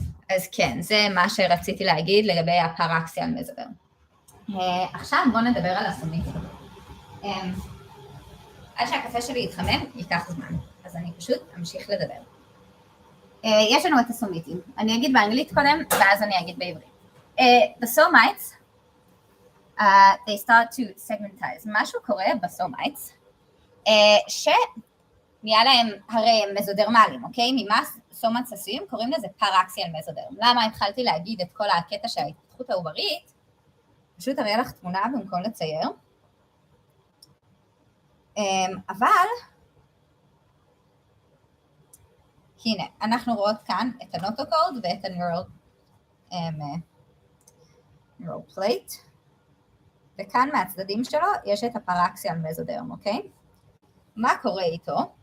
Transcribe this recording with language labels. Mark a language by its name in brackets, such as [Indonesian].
[Hebrew] אז כן, זה מה שרציתי להגיד לגבי הפרקסיה המזודרם. עכשיו בואו נדבר על הסומיטים. עד שהקפה שלי יתחמם, ייקח זמן, אז אני פשוט אמשיך לדבר. יש לנו את הסומיטים. אני אגיד באנגלית קודם, ואז אני אגיד בעברית. [English] The somites, they start to segmentize. [Hebrew] משהו קורה בסומיtes, שהם נהיה להם הרי מזודרמלים, אוקיי? ממה סומטס עשויים? קוראים לזה פרקסיאל מזודרם. למה התחלתי להגיד את כל הקטע של ההתפתחות העוברית? פשוט אראה לך תמונה במקום לצייר. אבל, הנה, אנחנו רואות כאן את הנוטוקורד ואת ה-neural plate, וכאן מהצדדים שלו יש את הפרקסיאל מזודרם, אוקיי? מה קורה איתו?